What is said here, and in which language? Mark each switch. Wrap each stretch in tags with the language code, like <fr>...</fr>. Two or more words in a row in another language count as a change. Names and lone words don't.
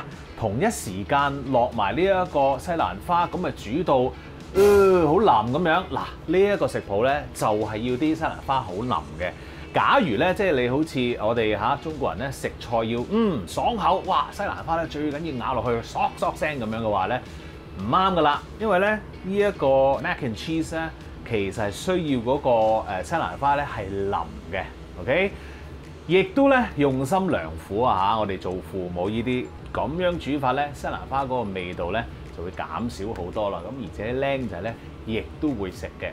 <yue>同一時間落埋呢一個西蘭花，咁咪煮到好腍咁樣。嗱，呢一個食譜咧就係要啲西蘭花好腍嘅。假如咧即係你好似我哋中國人咧食菜要爽口，哇西蘭花咧最緊要咬落去嗦嗦聲咁樣嘅話咧，唔啱噶啦，因為咧呢一個</yue> <en>mac and cheese</en> <yue>咧其實係需要嗰個西蘭花咧係腍嘅 ，OK？亦都咧用心良苦啊嚇！我哋做父母呢啲咁樣煮法咧，西蘭花嗰個味道咧就會減少好多啦。咁而且僆仔咧亦都會食嘅。</yue>